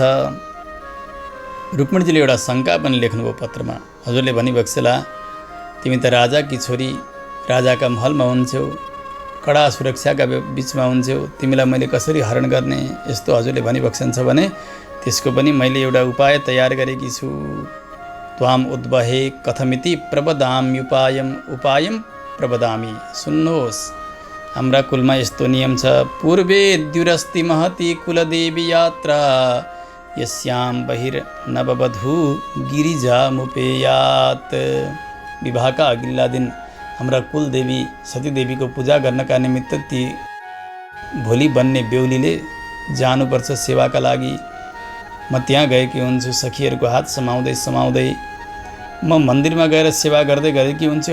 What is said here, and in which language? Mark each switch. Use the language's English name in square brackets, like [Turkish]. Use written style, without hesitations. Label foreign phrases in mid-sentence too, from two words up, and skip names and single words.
[Nepali] रुक्मिणीजीले एउटा शङ्का पनि लेख्नुभयो पत्रमा। हजुरले भनिबक्सेला, तिमी त राजाकी छोरी, राजाका महलमा हुन्छौ, कडा सुरक्षाका बिचमा हुन्छौ, तिमीलाई मैले कसरी हरण गर्ने, यस्तो हजुरले भनिबक्सन्छ भने त्यसको पनि मैले एउटा उपाय तयार गरेकी छु। [Sanskrit] त्वाम उद्वहे कथमिति प्रवदाम्युपायम उपायम प्रवदामि। [Nepali] सुन्नुहोस्, हाम्रा कुलमा यस्तो नियम छ, [Sanskrit] पूर्वे द्युरस्ति महती कुलदेवी यात्रा यस्याम बहिर् नववधू गिरिजामुपेयात्। [Nepali] विवाहका अघिल्ला दिन हाम्रा कुलदेवी सतीदेवीको पूजा गर्नका निमित्त ती भोलि बन्ने बेहुलीले जानुपर्छ सेवाका लागि। म त्यहाँ गएकी हुन्छु, सखीहरूको हात समाउँदै समाउँदै म मन्दिरमा गएर सेवा गर्दै गरेकी हुन्छु।